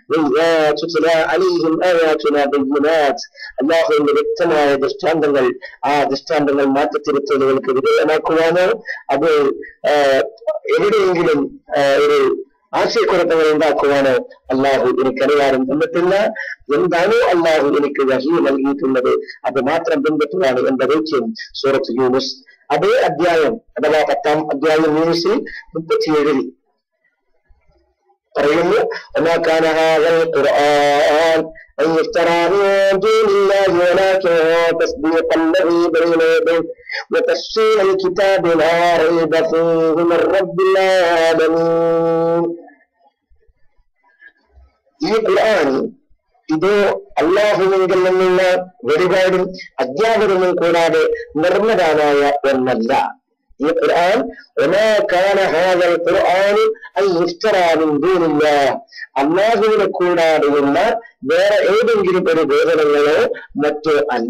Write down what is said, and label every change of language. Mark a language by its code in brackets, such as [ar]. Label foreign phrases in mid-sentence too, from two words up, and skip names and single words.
[ml] അല്ലാഹുവിന്റെ വ്യക്തമായ ദൃഷ്ടാന്തങ്ങൾ, ആ ദൃഷ്ടാന്തങ്ങൾ മാറ്റത്തിരുത്തലുകൾക്ക് വിധേയമാക്കുവാനോ അത് എവിടെയെങ്കിലും ഒരു ആശയക്കുഴപ്പങ്ങൾ ഉണ്ടാക്കുവാനോ അല്ലാഹു എനിക്ക് അധികാരം തന്നിട്ടില്ല. എന്താണോ അല്ലാഹു എനിക്ക് വഹി നൽകിയിട്ടുള്ളത് അത് മാത്രം പിൻപറ്റുവാണ് എന്റെ ദൗത്യം. സൂറത്ത് യൂനുസ് അതേ അധ്യായം അഥവാ 10-ാം അധ്യായം യൂനുസിൽ 37 പറയുന്നു, [ar] وما كان هذا القرآن أن يفترى من دون الله ولكن تصديق الذي بين يديه وتفصيل الكتاب لا ريب فيه من رب العالمين. [ml] ഈ ഖുർആൻ ഇത് അല്ലാഹുവിങ്കിൽ നിന്നുള്ള വെളിപാടും അധ്യാപനവും കൂടാതെ നിർമ്മതാനായ ഒന്നല്ല. ഈ ഖുർആൻ അല്ലാഹുവിനെ കൂടാതെയുള്ള വേറെ ഏതെങ്കിലും ഒരു വേദനകളോ മറ്റോ അല്ല.